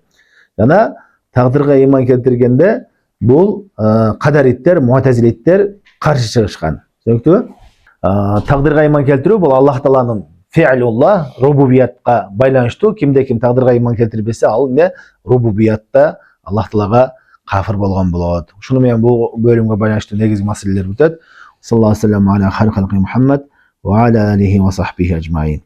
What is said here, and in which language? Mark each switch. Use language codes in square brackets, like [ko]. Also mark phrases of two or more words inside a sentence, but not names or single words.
[ky] Жана тагдырга иман келтиргенде бул кадариттер, муътазилиттер каршы чыгышкан. Түшүнүктүбү? Тагдырга иман келтирүү бул Аллах Тааланын фи'лулла, рубубиятка байланыштуу. Кимде ким тагдырга иман келтирбесе, ал рубубиятта Аллах Таалага кафир болгон болот. Ушуну менен бул бөлүмгө байланыштуу негизги маселелер бүтөт. [ar] صلى الله عليه وسلم على خير خلقه محمد وعلى آله وصحبه أجمعين.